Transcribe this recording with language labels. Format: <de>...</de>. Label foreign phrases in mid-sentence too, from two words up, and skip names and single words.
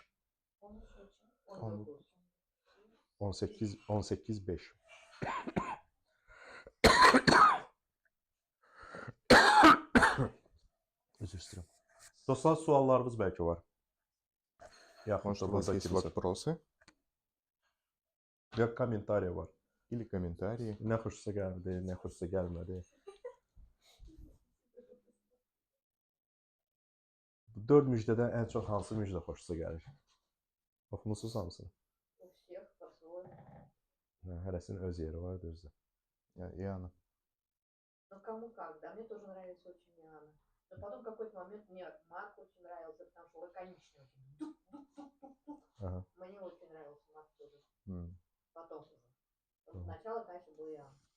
<az>19. 18.5. Üzr istəyirəm. Dostlar, suallarınız bəlkə var. Yaxın</az> <ru>Может, у вас есть вопросы</ru> <az>Ya kommentariya var.</az> <ru>или комментарии?</ru> <az>Nə xoşunuza gəldi, nə xoşunuza gəlmədi. Bu 4 müjdədən ən çox hansı müjdə xoşunuza gəlir? Oxumusunuz hamısını?</az> <ru>У всех по-своему.</ru> <az>Hərəsinin öz yeri var, düzdür.</az> <ru>И Анна. Ну, кому как, да, мне тоже нравится очень Иоанна. Но потом в какой-то момент мне Марк очень нравился, потому что лаконичный очень. Тук-тук-тук-тук-тук. Aha. Мне очень нравился Марк тоже. М. Потом уже. Сначала, конечно, был Иоанн.</ru>